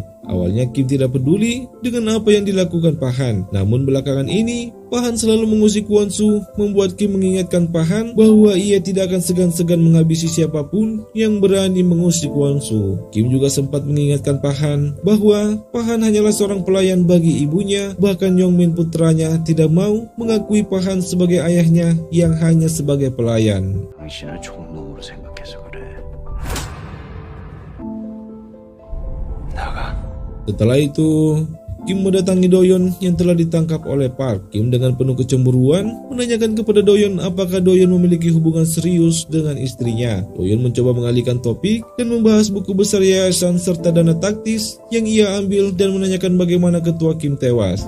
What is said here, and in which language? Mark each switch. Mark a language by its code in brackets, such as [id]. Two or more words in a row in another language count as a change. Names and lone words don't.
[id] Awalnya Kim tidak peduli dengan apa yang dilakukan Pahan, namun belakangan ini Pahan selalu mengusik Won-soo, membuat Kim mengingatkan Pahan bahwa ia tidak akan segan-segan menghabisi siapapun yang berani mengusik Won-soo. Kim juga sempat mengingatkan Pahan bahwa Pahan hanyalah seorang pelayan bagi ibunya, bahkan Yongmin putranya tidak mau mengakui Pahan sebagai ayahnya yang hanya sebagai pelayan. [ko] 당신을 종놈으로 생각해서 그래. 나가. [id] Setelah itu, Kim mendatangi Do-yeon yang telah ditangkap oleh Park. Kim dengan penuh kecemburuan menanyakan kepada Do-yeon apakah Do-yeon memiliki hubungan serius dengan istrinya. Do-yeon mencoba mengalihkan topik dan membahas buku besar yayasan serta dana taktis yang ia ambil dan menanyakan bagaimana ketua Kim tewas.